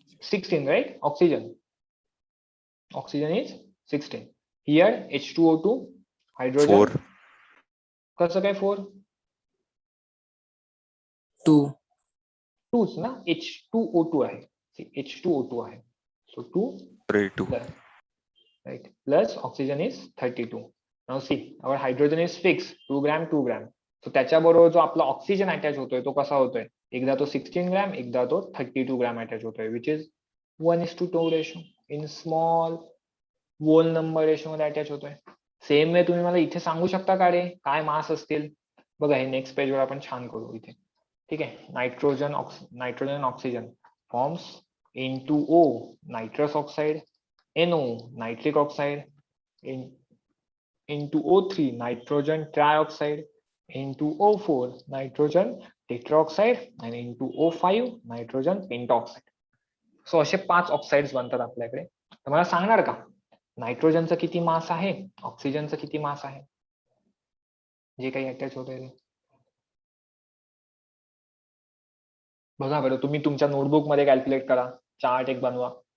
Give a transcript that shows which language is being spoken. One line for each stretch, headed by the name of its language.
English: 16, right? Oxygen is 16. Here H2O2, hydrogen 4.
Marathi: कसं काय 4?
English: 2.
Marathi: 2च ना, H2O2 आहे, H2O2 आहे.
English: So 2 2. right, plus oxygen is 32. Now see, our hydrogen is fixed, 2 gram 2 gram.
Marathi: So त्याच्याबरोबर जो आपला ऑक्सिजन अटॅच होतोय तो कसा होतोय, एकदा तो 16 ग्रॅम, एकदा तो 32 ग्रॅम अटॅच होतोय,
English: Which is 1:2 ratio. In small whole number ratio
Marathi: मध्ये अटॅच होतोय. सेम वे तुम्ही मला इथे सांगू शकता का रे काय मास असतील? बघा हे नेक्स्ट पेजवर आपण छान करू इथे. ठीक आहे,
English: Nitrogen oxygen forms N2O, nitrous oxide, NO, nitric oxide, N2O3, nitrogen trioxide, N2O4, nitrogen tetroxide, and N2O5, nitrogen pentoxide.
Marathi: So असे 5 ऑक्साइड्स बनतात आपल्याकडे. तर मला सांगणार का नायट्रोजनचं किती मास आहे, ऑक्सिजनचं किती मास आहे, जे काही अटॅच होत आहे? बघा बरं, तुम्ही तुमच्या नोटबुक मध्ये कॅल्क्युलेट करा, चार्ट एक बनवा.